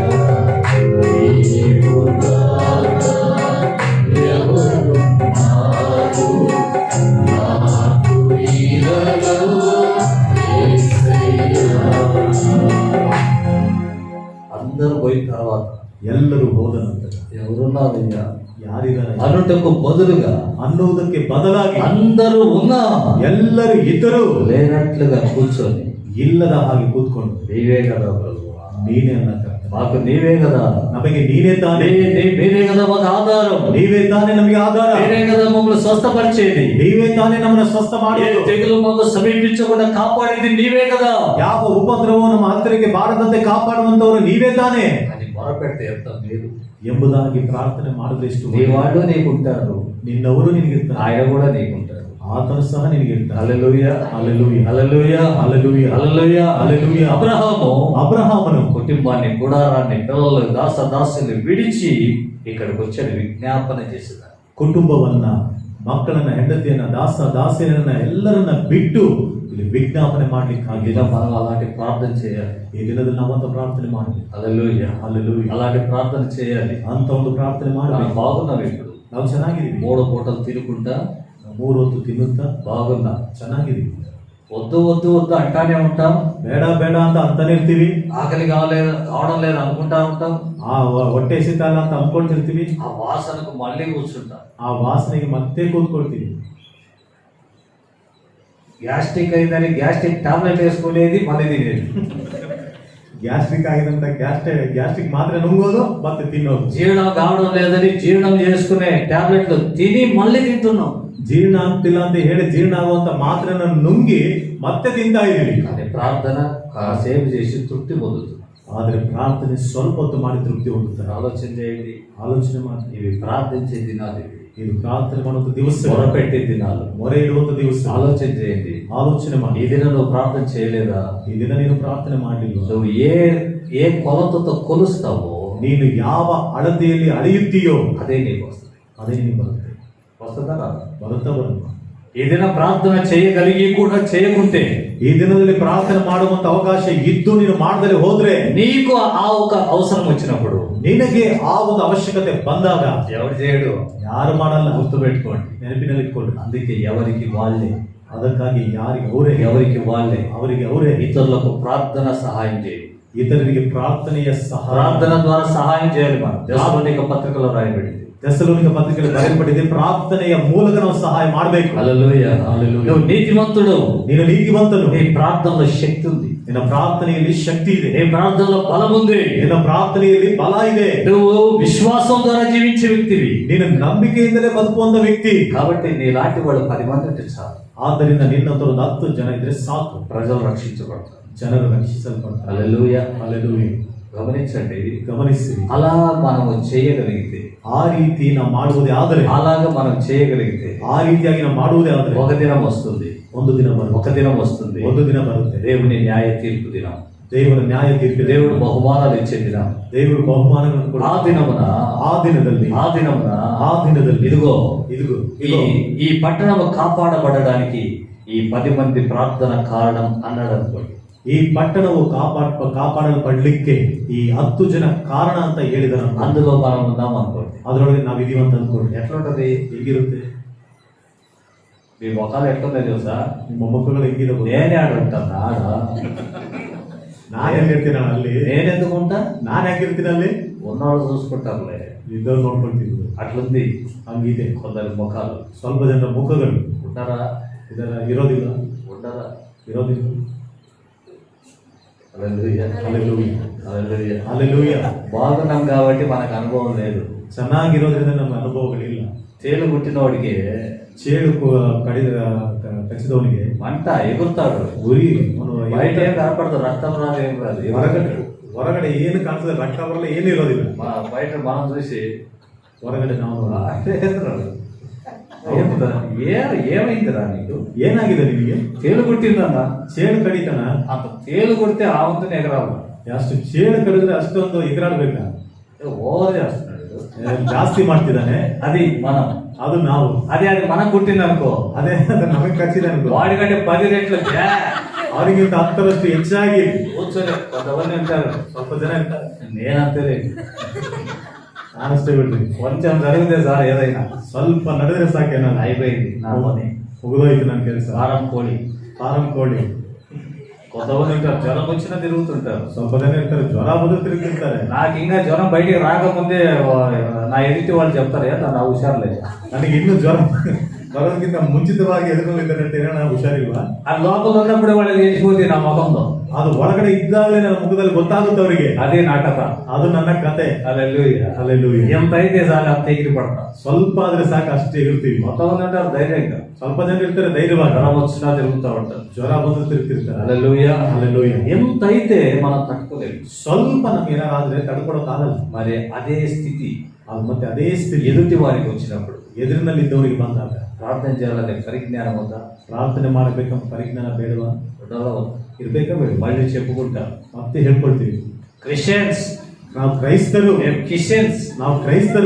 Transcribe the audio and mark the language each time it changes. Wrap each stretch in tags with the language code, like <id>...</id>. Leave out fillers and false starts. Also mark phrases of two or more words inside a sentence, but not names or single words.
<te>నీవు నాక ఎవరున్నారు నాకు ఇలలో యేసయ్యా. అందరూ పోయిన తర్వాత</te> <kn>ಎಲ್ಲರೂ ಹೋದ ನಂತರ</kn> <te>ఎవరున్నారయ్యా</te> <kn>ಯಾರಿದ್ದಾರೆ</kn> <te>అనుటకు బదులుగా</te> <kn>ಅನ್ನುವುದಕ್ಕೆ ಬದಲಾಗಿ</kn> <te>అందరూ ఉన్నా</te> <kn>ಎಲ್ಲರೂ ಇದ್ದರು</kn> <te>లేనట్లుగా కూర్చొని</te> <kn>ಇಲ್ಲದ ಹಾಗೆ ಕೂತ್ಕೊಂಡು</kn> <te>నీవే కదా ప్రభువా,</te> <kn>ನೀನೇ ಅಲ್ಲ ಕರ್ತನೇ.</kn> <te>మాకు నీవే కదా,</te> <kn>ನಮಗೆ ನೀನೇ ತಾನೇ,</kn> <te>మీరే కదా మాకు ఆధారం,</te> <kn>ನೀವೇ ತಾನೇ ನಮಗೆ ಆಧಾರ,</kn> <te>మీరే కదా మమ్మల్ని స్వస్థపరిచేది,</te> <kn>ನೀವೇ ತಾನೇ ನಮ್ಮನ್ನ ಸ್ವಸ್ಥ ఏ ಮಾಡೋದು,</kn> <te>తెగులు మాకు సమీపించకుండా కాపాడేది నీవే కదా</te> <kn>ಯಾವ ಉಪದ್ರವವು ನಮ್ಮ ಹತ್ತಿರಕ್ಕೆ ಬಾರದಂತೆ ಕಾಪಾಡುವಂತವರು ನೀವೇ ತಾನೇ</kn> <te>అని మొరపెడితే ఎంత మేలు.</te> <kn>ಎಂಬುದಾಗಿ ಪ್ರಾರ್ಥನೆ ಮಾಡಿದ್ರೆ ಎಷ್ಟು</kn> <te>నీ వాళ్ళు నీకుంటారు,</te> <kn>ನಿನ್ನವರು ನಿನಗಿರ್ತಾರೆ,</kn> <te>ఆయన కూడా నీకుంటారు.</te> <kn>ಆತನು ಸಹ ನಿನಗಿರ್ತಾರೆ.</kn> <te>హల్లెలూయా, హల్లెలూయా, హల్లెలూయా, హల్లెలూయా, హల్లెలూయా, హల్లెలూయా. అబ్రహాము</te> <kn>ಅಬ್ರಹಾಮನು</kn> <te>కుటుంబాన్ని, గుడారాన్ని, పిల్లలు, దాసుని విడిచి ఇక్కడికి వచ్చాడు, విజ్ఞాపన చేసేదాన్ని.</te> <kn>ಕುಟುಂಬವನ್ನ, ಮಕ್ಕಳನ್ನ, ಹೆಂಡತಿಯನ್ನ, ದಾಸಿಯರನ್ನ ಎಲ್ಲರನ್ನ ಬಿಟ್ಟು ಇಲ್ಲಿ ವಿಜ್ಞಾಪನೆ ಮಾಡ್ಲಿಕ್ಕಾಗಿಲ್ಲ.</kn> <te>ఇలా మనం అలాంటి ప్రార్థన చేయాలి.</te> <kn>ಈ ದಿನದಲ್ಲಿ ನಾವಂತ ಪ್ರಾರ್ಥನೆ ಮಾಡಬೇಕು.</kn> <te>హల్లెలూయా, హల్లెలూయా. అలాంటి ప్రార్థన చేయాలి.</te> <kn>ಅಂತ ಒಂದು ಪ್ರಾರ್ಥನೆ</kn> <te>మనం</te> <kn>ಮಾಡಬೇಕು.</kn> <te>బాగున్నాం, ఇప్పుడు</te> <kn>ನಾವು ಚೆನ್ನಾಗಿದ್ದೀವಿ,</kn> <te>3 పూటలు తినుకుంటా</te> <kn>3 ಹೊತ್ತು ತಿನ್ನುತ್ತಾ</kn> <te>బాగున్నా.</te> <kn>ಚೆನ್ನಾಗಿದ್ದೀವಿ.</kn> <te>వద్దు వద్దు వద్దు అంటానే ఉంటాం,</te> <kn>ಬೇಡ ಬೇಡ ಅಂತ ಅಂತಾನೆ ಇರ್ತೀವಿ,</kn> <te>ఆకలి కావడం లేదు అనుకుంటా ఉంటాం,</te> <kn>ಆ ಹೊಟ್ಟೆ ಸಿಕ್ಕಲ್ಲ ಅಂತ ಅನ್ಕೊಳ್ತಿರ್ತೀವಿ,</kn> <te>ఆ వాసనకు మళ్ళీ కూర్చుంటాం,</te> <kn>ಆ ವಾಸನೆಗೆ ಮತ್ತೆ ಕೂತ್ಕೊಳ್ತೀವಿ.</kn> <te>గ్యాస్ట్రిక్ అయిందని</te> <en>gastric tablet</en> <te>వేసుకునేది మళ్ళీ తినేది,</te> <kn>ಗ್ಯಾಸ್ಟ್ರಿಕ್ ಆಗಿದಂತ ಗ್ಯಾಸ್ಟ್ರಿಕ್ ಮಾತ್ರ ನುಂಗೋದು ಮತ್ತೆ ತಿನ್ನೋದು,</kn> <te>జీర్ణం కావడం లేదని జీర్ణం చేసుకునే టాబ్లెట్లు తిని మళ్ళీ తింటున్నాం.</te> <kn>ಜೀರ್ಣ ಆಗ್ತಿಲ್ಲ ಅಂತ ಹೇಳಿ ಜೀರ್ಣ ಆಗುವಂತ ಮಾತ್ರನ ನುಂಗಿ ಮತ್ತೆ ತಿಂತಾ ಇದೀವಿ.</kn> <te>కానీ ప్రార్థన కాసేపు చేసి తృప్తి పొందుతుంది.</te> <kn>ಆದ್ರೆ ಪ್ರಾರ್ಥನೆ ಸ್ವಲ್ಪ ಹೊತ್ತು ಮಾಡಿ ತೃಪ್ತಿ ಹೊಂದುತ್ತಾರೆ.</kn> <te>ఆలోచన చేయండి,</te> <kn>ಆಲೋಚನೆ ಮಾಡಿ.</kn> <te>ఇవి ప్రార్థించే దినాలు, ఇవి</te> <kn>ಇದು ಪ್ರಾರ್ಥನೆ ಮಾಡುವಂತ ದಿವಸ,</kn> <te>మొరపెట్టే దినాలు.</te> <kn>ಮೊರೆ ಇಡುವಂತ ದಿವಸ.</kn> <te>ఆలోచన చేయండి,</te> <kn>ಆಲೋಚನೆ</kn> <te>ఈ</te> <kn>ಮಾಡಿ.</kn> <te>దిన నువ్వు ప్రార్థన చేయలేదా?</te> <kn>ಈ ದಿನ ನೀನು ಪ್ರಾರ್ಥನೆ ಮಾಡಲಿಲ್ಲ,</kn> <te>నువ్వు ఏ కొలతతో కొలుస్తావో</te> <kn>ನೀನು ಯಾವ ಅಳತೆಯಲ್ಲಿ ಅಳೆಯುತ್ತೀಯೋ</kn> <te>అదే నీకు వస్తుంది.</te> <kn>ಅದೇ ನಿನಗೆ ಬರುತ್ತೆ.</kn> <te>వస్తుందా రాదా?</te> <kn>ಬರುತ್ತಾ ಬರುತ್ತೆ.</kn> <te>ఏదైనా ప్రార్థన చేయగలిగి కూడా చేయకుంటే,</te> <kn>ಈ ದಿನದಲ್ಲಿ ಪ್ರಾರ್ಥನೆ ಮಾಡುವಂತ ಅವಕಾಶ ಇದ್ದು ನೀನು ಮಾಡದಲ್ಲಿ ಹೋದ್ರೆ,</kn> <te>నీకు ఆ ఒక అవసరం వచ్చినప్పుడు</te> <kn>ನಿನಗೆ ಆ ಒಂದು ಅವಶ್ಯಕತೆ ಬಂದಾಗ</kn> <te>ఎవరు చేయడు?</te> <kn>ಯಾರು ಮಾಡಲ್ಲ.</kn> <te>గుర్తుపెట్టుకోండి.</te> <kn>ನೆನಪಿನಲ್ಲಿ ಇಟ್ಕೊಳ್ಳಿ.</kn> <te>అందుకే ఎవరికి వాళ్ళే,</te> <kn>ಅದಕ್ಕಾಗಿ ಯಾರಿಗೆ ಅವರೇ,</kn> <te>ఎవరికి వాళ్ళే</te> <kn>ಅವರಿಗೆ ಅವರೇ</kn> <te>ఇతరులకు ప్రార్థన సహాయం చేయండి.</te> <kn>ఇతరునికి ప్రార్థನೆಯ ಸಹಾಯ.</kn> <te>ప్రార్థన ద్వారా సహాయం చేయాలి. మనం దశలోనిక పత్రికలో రాయబడింది. తెస్సలోనిక పత్రికలో బయలుపడింది,</te> <kn>ಪ್ರಾರ್ಥನೆಯ ಮೂಲಕ ನಾವು ಸಹಾಯ ಮಾಡಬೇಕು.</kn> <te>హల్లెలూయా, హల్లెలూయా. నువ్వు నీతిమంతుడు,</te> <kn>ನೀನು ನೀತಿವಂತನು,</kn> <te>నీ ప్రార్థనలో శక్తి ఉంది,</te> <kn>ನಿನ್ನ ಪ್ರಾರ್ಥನೆಯಲ್ಲಿ ಶಕ್ತಿ ಇದೆ,</kn> <te>నీ ప్రార్థనలో బలం ఉంది,</te> <kn>ನಿನ್ನ ಪ್ರಾರ್ಥನೆಯಲ್ಲಿ ಬಲ ಇದೆ,</kn> <te>నువ్వు విశ్వాసం ద్వారా జీవించే వ్యక్తివి.</te> <kn>ನೀನು ನಂಬಿಕೆಯಿಂದಲೇ ಬದುಕುವಂತ ವ್ಯಕ್ತಿ.</kn> <te>కాబట్టి నీలాంటి వాళ్ళు 10 మంది ఉంటే చాలు.</te> <kn>ಆದ್ದರಿಂದ ನಿನ್ನಂತ ಒಂದು 10 ಜನ ಇದ್ರೆ ಸಾಕು,</kn> <te>ప్రజలు రక్షించబడతారు.</te> <kn>ಜನರು ರಕ್ಷಿಸಲ್ಪಡ್ತಾರೆ.</kn> <te>హల్లెలూయా,</te> <kn>ಹಲ್ಲೆಲೂಯಾ.</kn> <te>ಗಮನಿಂಚಂడి.</te> <kn>ಗಮನಿಸಿ,</kn> <te>అలా మనము చేయగలిగితే,</te> <kn>ಆ ರೀತಿ ನಾವು ಮಾಡುವುದೇ ಆದರೆ,</kn> <te>అలాగా మనం చేయగలిగితే</te> <kn>ಆ ರೀತಿಯಾಗಿ ನಾವು ಮಾಡುವುದೇ ಆದರೆ</kn> <te>ఒక దినం వస్తుంది,</te> <kn>ಒಂದು ದಿನ ಬರುತ್ತೆ,</kn> <te>ఒక దినం వస్తుంది,</te> <kn>ಒಂದು ದಿನ ಬರುತ್ತೆ.</kn> <te>దేవుని న్యాయ తీర్పు దినం,</te> <kn>ದೇವರ ನ್ಯಾಯ ತೀರ್ಪು,</kn> <te>దేవుడు బహుమానాలు ఇచ్చే దినం.</te> <kn>ದೇವರು ಬಹುಮಾನಗಳನ್ನು ಕೊಡುವ</kn> <te>ఆ దినమున</te> <kn>ಆ ದಿನದಲ್ಲಿ,</kn> <te>ఆ దినమున</te> <kn>ಆ ದಿನದಲ್ಲಿ</kn> <te>ఇదిగో ఇదిగో ఈ ఈ పట్టణము కాపాడబడడానికి ఈ 10 మంది ప్రార్థన కారణం అన్నాడు అనుకోండి.</te> <kn>ಈ ಪಟ್ಟಣವು ಕಾಪಾಡಲ್ಪಡ್ಲಿಕ್ಕೆ ಈ 10 ಜನ ಕಾರಣ ಅಂತ ಹೇಳಿದನು.</kn> <te>అందులో మనం ఉన్నాం అనుకోండి.</te> <kn>ಅದರೊಳಗೆ ನಾವಿದೀವಿ ಅಂತ ಅನ್ಕೊಳ್ಳಿ.</kn> <te>ఎట్లుంటది?</te> <kn>ಹೇಗಿರುತ್ತೆ?</kn> <te>మీ ముఖాలు ఎట్లుందో తెలుసా?</te> <kn>ನಿಮ್ಮ ಮೊಮ್ಮಕ್ಕಳು ಹೆಂಗಿದಾವೆ?</kn> <te>నేనే ఆడుంటాను ఆడ.</te> <kn>ನಾನು ಹೆಂಗಿರ್ತೀನಿ ಅಲ್ಲಿ?</kn> <te>నేనెందుకు ఉంటా?</te> <kn>ನಾನು ಹೆಂಗಿರ್ತೀನಿ ಅಲ್ಲಿ?</kn> <te>ఉన్నవాళ్ళు చూసుకుంటారులే,</te> <kn>ಇದ್ದವ್ರು ನೋಡ್ಕೊಳ್ತೀವಿ.</kn> <te>అట్లుంది</te> <kn>ಹಂಗಿದೆ</kn> <te>కొందరి ముఖాలు.</te> <kn>ಸ್ವಲ್ಪ ಜನರ ಮುಖಗಳು</kn> <te>ఉంటారా?</te> <kn>ಇದರ ಇರೋದಿಲ್ಲ,</kn> <te>ఉండరా?</te> <kn>ಇರೋದಿಲ್ಲ.</kn> <te>హల్లెలూయా, హల్లెలూయా, హల్లెలూయా. హల్లెలూయా. బాగున్నాం కాబట్టి మనకు అనుభవం లేదు.</te> <kn>ಚೆನ್ನಾಗಿರೋದ್ರಿಂದ ನಮ್ಮ ಅನುಭವಗಳಿಲ್ಲ.</kn> <te>తేలు పుట్టినోడికి</te> <kn>ಚೇಳು ಕಚ್ಚಿದವನಿಗೆ</kn> <te>మంట ఎగురుతాడు.</te> <kn>ಗುರಿ</kn> <te>బయట ఏం కనపడదు, రక్తం రాదు, ఏం రాదు.</te> <kn>ಹೊರಗಡೆ ಏನು ಕಾಣಿಸ್ತದೆ? ರಕ್ತ ಬರಲ್ಲ, ಏನು ಇರೋದಿಲ್ಲ.</kn> <te>బయట మనం చూసి</te> <kn>ಹೊರಗಡೆ ನಾವು</kn> <te>ఏమైందిరా నీకు?</te> <kn>ಏನಾಗಿದೆ ನಿಮಗೆ?</kn> <te>తేలు కుట్టిందన్న.</te> <kn>ಚೇಳು ಕಡಿತನ?</kn> <te>అంత తేలు కొడితే ఆ వంతుని ఎగరాలి.</te> <kn>ಅಷ್ಟು ಚೇಳು ಕಡಿದ್ರೆ ಅಷ್ಟೊಂದು ಎಗರಾಡ್ಬೇಕಾ?</kn> <te>ఓవర్ చేస్తున్నాడు.</te> <kn>ಜಾಸ್ತಿ ಮಾಡ್ತಿದ್ದಾನೆ.</kn> <te>అది మనం,</te> <kn>ಅದು ನಾವು.</kn> <te>అది మనం కుట్టింది అనుకో,</te> <kn>ಅದೇ ಅದು ನಮಗೆ ಕಚ್ಚಿದೆ ಅನ್ಕೋ,</kn> <te>వాడికంటే 10 రెట్లు</te> <kn>ಅವರಿಗಿಂತ 10ರಷ್ಟು ಹೆಚ್ಚಾಗಿ</kn> <te>కూర్చొని కొంతమంది ఉంటారు.</te> <kn>ಸ್ವಲ್ಪ ಜನ ಇರ್ತಾರೆ.</kn> <te>నేనంతే</te> <kn>ನಾನಷ್ಟೇ ಬಿಡ್ರಿ,</kn> <te>కొంచెం జరిగితే సార్ ఏదైనా</te> <kn>ಸ್ವಲ್ಪ ನಡೆದ್ರೆ ಸಾಕೇನ,</kn> <te>అయిపోయింది నా పని.</te> <kn>ಮುಗಿದೋಯ್ತು ನನ್ನ ಕೆಲಸ.</kn> <te>వారం కోడి.</te> <kn>ಫಾರಂ ಕೋಳಿ.</kn> <te>కొంతమంది ఉంటారు జ్వరం వచ్చినా తిరుగుతుంటారు.</te> <kn>ಸ್ವಲ್ಪ ಜನ ಇರ್ತಾರೆ, ಜ್ವರ ಬಂದು ತಿರುಗಿರ್ತಾರೆ.</kn> <te>నాకు ఇంకా జ్వరం బయటికి రాకముందే నా ఎదుటి వాళ్ళు చెప్తారు, నా హుషారులేదు.</te> <kn>ನನಗೆ ಇನ್ನೂ ಜ್ವರ ಬರೋದಕ್ಕಿಂತ ಮುಂಚಿತವಾಗಿ ಎದುರುಕೊಂಡಿದ್ದಾರೆ ಅಂತ ಹೇಳೋಣ, ಹುಷಾರಿಲ್ವಾ?</kn> <te>ఆ లోపల ఉన్నప్పుడే వాళ్ళకి తెలిసిపోతుంది నా ముఖంలో.</te> <kn>ಅದು ಒಳಗಡೆ ಇದ್ದಾಗಲೇ ನನ್ನ ಮುಖದಲ್ಲಿ ಗೊತ್ತಾಗುತ್ತೆ ಅವರಿಗೆ.</kn> <te>అదే నా కథ.</te> <kn>ಅದು ನನ್ನ ಕತೆ.</kn> <te>హల్లెలూయా, హల్లెలూయా. ఎంత అయితే చాలు అంత ఎగిరి పడతా.</te> <kn>ಸ್ವಲ್ಪ ಆದ್ರೆ ಸಾಕು, ಅಷ್ಟೇ ಇರ್ತೀವಿ.</kn> <te>కొంతమంది ఉంటారు ధైర్యంగా,</te> <kn>ಸ್ವಲ್ಪ ಜನ ಇರ್ತಾರೆ ಧೈರ್ಯವಾಗಿ,</kn> <te>జ్వరం వచ్చినా తిరుగుతూ ఉంటారు.</te> <kn>ಜ್ವರ ಬಂದು ತಿರುಗ್ತಿರ್ತಾರೆ.</kn> <te>హల్లెలూయా, హల్లెలూయా. ఎంత అయితే మనం తట్టుకోలేము.</te> <kn>ಸ್ವಲ್ಪ ನಮ್ಗೆ ಏನಾದ್ರೆ ತಡ್ಕೊಳಕ್ಕಾಗಲ್ಲ.</kn> <te>మరి అదే స్థితి</te> <kn>ಅದು ಮತ್ತೆ ಅದೇ ಸ್ಥಿತಿ</kn> <te>ఎదుటి వారికి వచ్చినప్పుడు</te> <kn>ಎದುರಿನಲ್ಲಿ ಇದ್ದವರಿಗೆ ಬಂದಾಗ</kn> <te>ప్రార్థన చేయాలనే పరిజ్ఞానం ఉందా?</te> <kn>ಪ್ರಾರ್ಥನೆ ಮಾಡಬೇಕಂತ ಪರಿಜ್ಞಾನ ಬೇಡವಾ?</kn> <te>ఉండాలా?</te> <kn>ಇರ್ಬೇಕಾ ಬೇಡ?</kn> <te>మళ్ళీ చెప్పుకుంటా,</te> <kn>ಮತ್ತೆ ಹೇಳ್ಕೊಳ್ತೀವಿ,</kn> <te>క్రిస్టియన్స్,</te> <kn>ನಾವು ಕ್ರೈಸ್ತರು,</kn> <te>క్రిస్టియన్స్.</te> <kn>ನಾವು క్రైస్తರು.</kn>